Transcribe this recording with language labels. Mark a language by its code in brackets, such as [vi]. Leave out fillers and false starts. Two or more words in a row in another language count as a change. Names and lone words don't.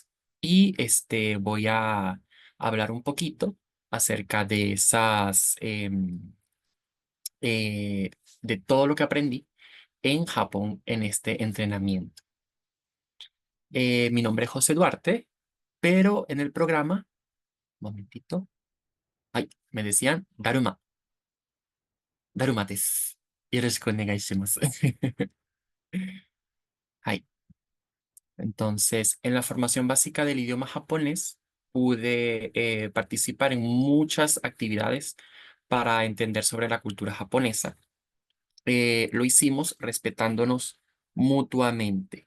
[es] Y voy a hablar un poquito acerca de eh, de todo lo que aprendí en Japón en este entrenamiento. Mi nombre es José Duarte, pero en el programa, momentito, ay, me decían Daruma. [ja] ダルマです。よろしくお願いします. [es] Ay, entonces, en la formación básica del idioma japonés, pude participar en muchas actividades para entender sobre la cultura japonesa. Lo hicimos respetándonos mutuamente.